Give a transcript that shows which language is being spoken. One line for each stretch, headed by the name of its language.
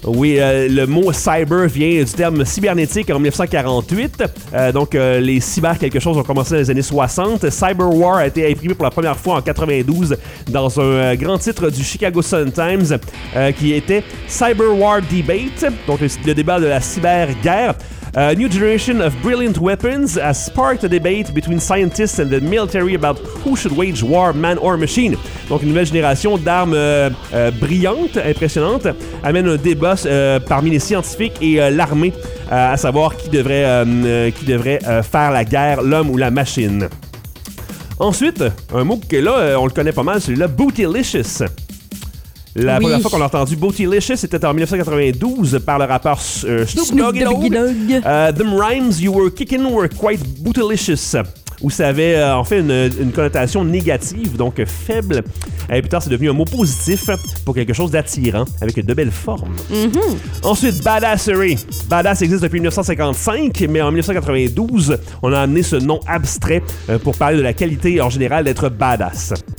French: Oui, le mot « cyber » vient du terme « cybernétique » en 1948. Les cyber quelque chose ont commencé dans les années 60. « Cyber war » a été imprimé pour la première fois en 92 dans un grand titre du Chicago Sun-Times qui était « Cyber War Debate », donc le débat de la cyberguerre.
English: A new generation of brilliant weapons has sparked a debate between scientists and the military about who should wage war, man or machine.
French: Donc, une nouvelle génération d'armes brillantes, impressionnantes, amène un débat parmi les scientifiques et l'armée, à savoir qui devrait faire la guerre, l'homme ou la machine. Ensuite, un mot que là, on le connaît pas mal, celui-là, Bootylicious. La première fois qu'on a entendu Bootylicious, c'était en 1992 par le rappeur Snoop Doggy Dogg.
English: Them rhymes you were kicking were quite bootylicious.
French: Où ça avait en fait une connotation négative, donc faible. Et plus tard, c'est devenu un mot positif pour quelque chose d'attirant, avec de belles formes. Mm-hmm. Ensuite, badassery. Badass existe depuis 1955, mais en 1992, on a amené ce nom abstrait pour parler de la qualité en général d'être badass.